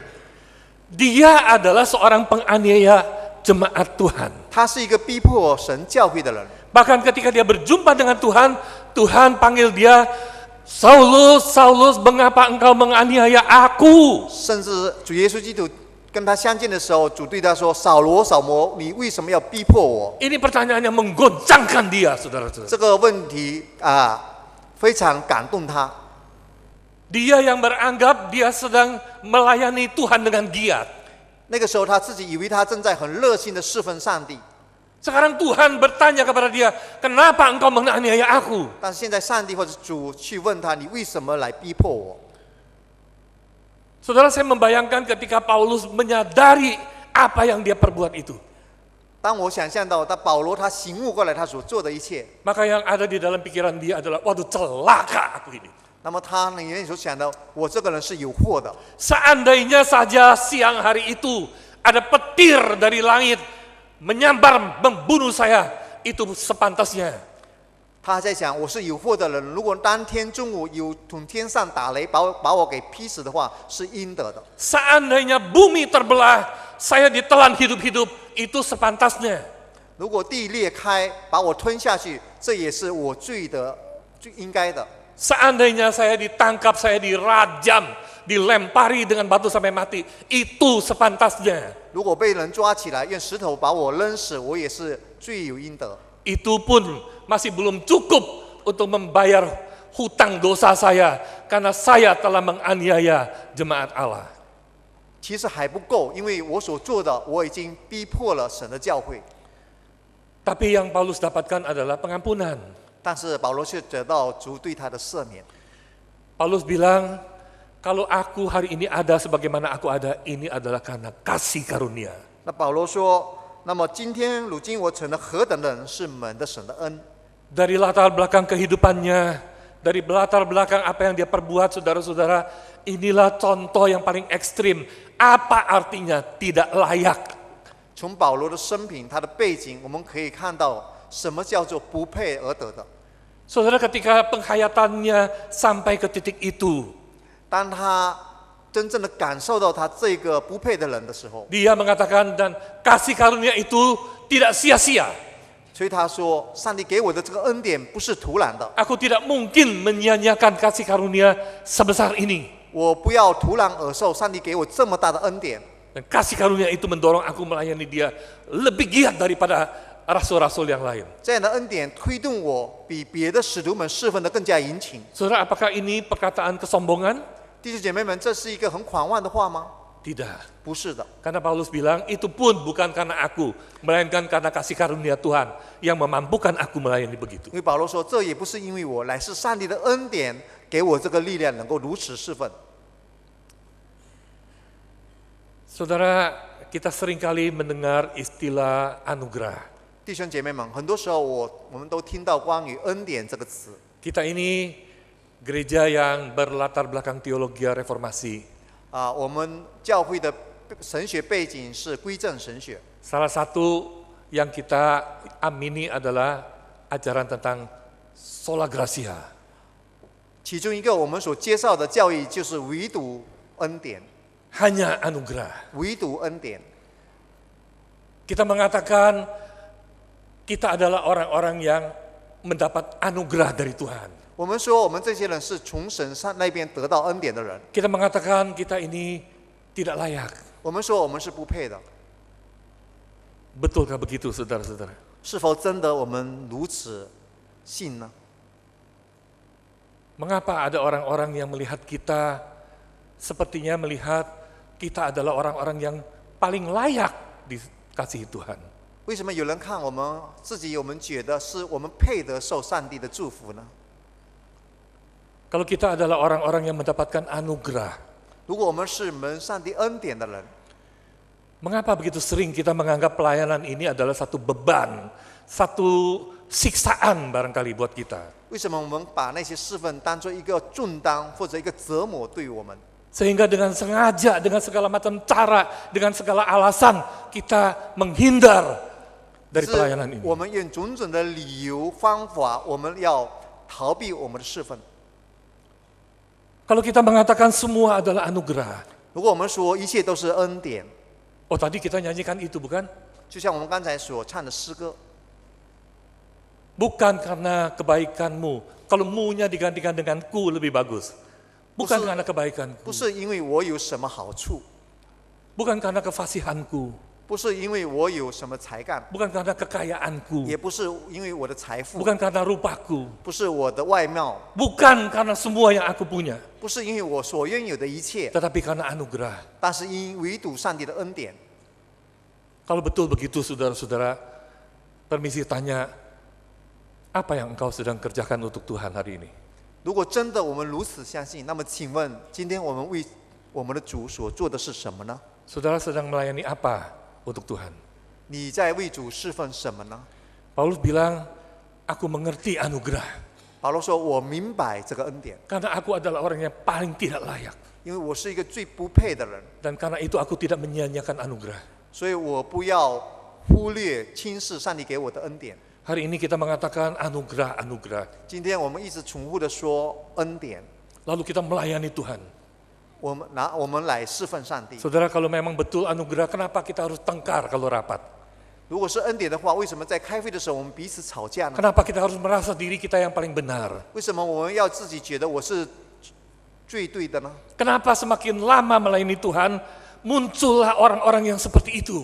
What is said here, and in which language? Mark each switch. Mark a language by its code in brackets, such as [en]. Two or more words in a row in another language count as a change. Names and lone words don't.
[id] Dia adalah seorang penganiaya jemaat Tuhan. [zh] 他是一个逼迫神教会的人。 [id] Bahkan ketika dia berjumpa dengan Tuhan, Tuhan panggil dia, Saulus, Saulus, mengapa engkau menganiaya aku? [zh] 甚至主耶稣基督跟他相见的时候，主对他说：“扫罗，扫罗，你为什么要逼迫我？” [id] Ini pertanyaan yang menggoncangkan dia, saudara-saudara. [zh] 这个问题非常感动他。 [id] Dia yang beranggap dia sedang melayani Tuhan dengan giat. [zh] 那个时候他自己以为他正在很热心的侍奉上帝， [id] Sekarang Tuhan bertanya kepada dia, kenapa engkau menganiaya aku? [zh] 但是现在上帝或者主去问他：“你为什么来逼迫我？” [id] Saudara, saya membayangkan ketika Paulus menyadari apa yang dia perbuat itu. [zh] 当我想象到保罗他醒悟过来他所做的一切， [id] Maka yang ada di dalam pikiran dia adalah, waduh celaka aku ini. [zh] 那么他里面所想的，我这个人是有祸的。 [id] Seandainya saja siang hari itu ada petir dari langit menyambar membunuh saya, itu sepantasnya. [zh] 他在想，我是有祸的人，如果当天中午有从天上打雷把我给劈死的话，是应得的。 [id] Seandainya bumi terbelah, saya ditelan hidup-hidup, itu sepantasnya. [zh] 如果地裂开把我吞下去，这也是我最应该的。 [id] Seandainya saya ditangkap, saya dirajam, dilempari dengan batu sampai mati, itu sepantasnya. [zh] 如果被人抓起来用石头把我扔死，我也是罪有应得。 [id] Itu pun masih belum cukup untuk membayar hutang dosa saya karena saya telah menganiaya jemaat Allah. [zh] 其实还不够，因为我所做的，我已经逼迫了神的教会。 [id] Tapi yang Paulus dapatkan adalah pengampunan. [zh] 但是保罗却得到主对他的赦免。 [id] Paulus bilang, kalau aku hari ini ada sebagaimana aku ada, ini adalah karena kasih karunia. [zh] 那保罗说：“那么如今我成了何等的人，是蒙的神的恩。” [id] Dari latar belakang kehidupannya, dari latar belakang apa yang dia perbuat, saudara-saudara, inilah contoh yang paling ekstrim. Apa artinya tidak layak? [zh] 从保罗的生平，他的背景，我们可以看到什么叫做不配而得的。 [id] Saudara, ketika penghayatannya sampai ke titik itu, [zh] 当他真正的感受到他这个不配的人的时候， [id] dia mengatakan, dan kasih karunia itu tidak sia-sia. [zh] 所以他说：“上帝给我的这个恩典不是徒然的， [id] Aku tidak mungkin menyia-nyiakan kasih karunia sebesar ini. [zh] 我不要徒然而受上帝给我这么大的恩典。” [id] Dan kasih karunia itu mendorong aku melayani dia lebih giat daripada rasul-rasul yang lain. [zh] 这样的恩典推动我比别的使徒们侍奉的更加殷勤。 [id] Saudara, apakah ini perkataan kesombongan? [zh] 弟兄姐妹们，这是一个很狂妄的话吗？ [id] Tidak. [zh] 不是的， [id] Karena Paulus bilang, itu pun bukan karena aku, melainkan karena kasih karunia Tuhan yang memampukan aku melayani begitu. [zh] 因为保罗说，这也不是因为我，乃是上帝的恩典给我这个力量，能够如此侍奉。 [id] Saudara, kita seringkali mendengar istilah anugerah. [zh] 弟兄姐妹们，很多时候我们都听到关于恩典这个词。 [id] Kita ini gereja yang berlatar belakang teologi reformasi. [zh] 我们教会的神学背景是归正神学。 [id] Salah satu yang kita amini adalah ajaran tentang [la] sola gratia. [zh] 其中一个我们所介绍的教义就是唯独恩典， [id] Hanya anugerah. [zh] 唯独恩典。 [id] Kita mengatakan kita adalah orang-orang yang mendapat anugerah dari Tuhan. [zh] 我们说我们这些人是从神上那边得到恩典的人， [id] Kita mengatakan kita ini tidak layak. [zh] 我们说我们是不配的。 [id] Betulkah begitu, saudara-saudara? [zh] 是否真的我们如此信呢？ [id] Mengapa ada orang-orang yang melihat kita sepertinya melihat kita adalah orang-orang yang paling layak dikasihi Tuhan? [zh] 为什么有人看我们自己，我们觉得是我们配得受上帝的祝福呢？ [id] Kalau kita adalah orang-orang yang mendapatkan anugerah, [zh] 如果我们是蒙上帝恩典的人， [id] mengapa begitu sering kita menganggap pelayanan ini adalah satu beban, satu siksaan barangkali buat kita? [zh] 为什么我们把那些侍奉当作一个重担或者一个折磨对于我们？ [id] Sehingga dengan sengaja, dengan segala macam cara, dengan segala alasan kita menghindar dari [zh] 是 [id] pelayanan ini. [zh] 我们用种种的理由方法，我们要逃避我们的侍奉。 [id] Kalau kita mengatakan semua adalah anugerah, [zh] 如果我们说一切都是恩典， [id] oh tadi kita nyanyikan itu bukan? [zh] 就像我们刚才所唱的诗歌， [id] Bukan karena kebaikanmu, kalau mu-nya digantikan dengan ku lebih bagus. Bukan karena kebaikanku, [zh] 不是因为我有什么好处， [id] bukan karena kefasihanku, [zh] 不是因为我有什么才干， [id] bukan karena kekayaanku, [zh] 也不是因为我的财富， [id] bukan karena rupaku, [zh] 不是我的外貌， [id] bukan karena semua yang aku punya, [zh] 不是因为我所拥有的一切， [id] tetapi karena anugerah. [zh] 但是因唯独上帝的恩典。 [id] Kalau betul begitu, saudara-saudara, permisi tanya, apa yang engkau sedang kerjakan untuk Tuhan hari ini? [zh] 如果真的我们如此相信，那么请问，今天我们为我们的主所做的是什么呢？ [id] Saudara sedang melayani apa untuk Tuhan. [zh] 你在为主侍奉什么呢？ [id] Paulus bilang, aku mengerti anugerah. [zh] 保罗说：“我明白这个恩典， [id] Karena aku adalah orang yang paling tidak layak. [zh] 因为我是一个最不配的人， [id] Dan karena itu aku tidak menyia-nyiakan anugerah. [zh] 所以我不要忽略轻视上帝给我的恩典。 [id] Hari ini kita mengatakan anugerah, anugerah. [zh] 今天我们一直重复的说恩典， [id] Lalu kita melayani Tuhan. [zh] 我们来侍奉上帝。 [id] Saudara, kalau memang betul anugerah, kenapa kita harus tengkar kalau rapat? [zh] 如果是恩典的话，为什么在开会的时候我们彼此吵架呢？ [id] Kenapa kita harus merasa diri kita yang paling benar? [zh] 为什么我们要自己觉得我是最对的呢？ [id] Kenapa semakin lama melayani Tuhan, muncullah orang-orang yang seperti itu?